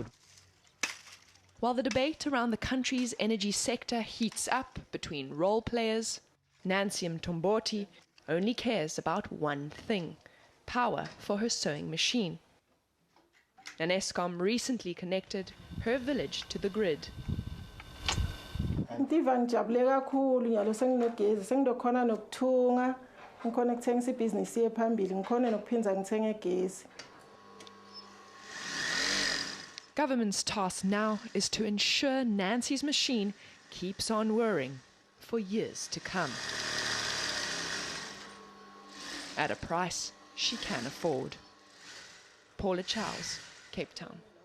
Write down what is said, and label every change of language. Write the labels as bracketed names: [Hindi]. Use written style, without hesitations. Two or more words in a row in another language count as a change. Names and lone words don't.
[English] While the debate around the country's energy sector heats up between role players, Nancy Mtomboti only cares about one thing: power for her sewing machine. And Eskom recently connected her village to the grid. [Swati] Ngiva ngijabule kakhulu nyalo senginegezi sengidokhona nokuthunga ngikhona ukuthengisa ibhizinisi yephambili ngikhona nokuphinza ngithenge igezi. [English] Government's task now is to ensure Nancy's machine keeps on whirring for years to come, at a price she can afford. Paula Charles, Cape Town.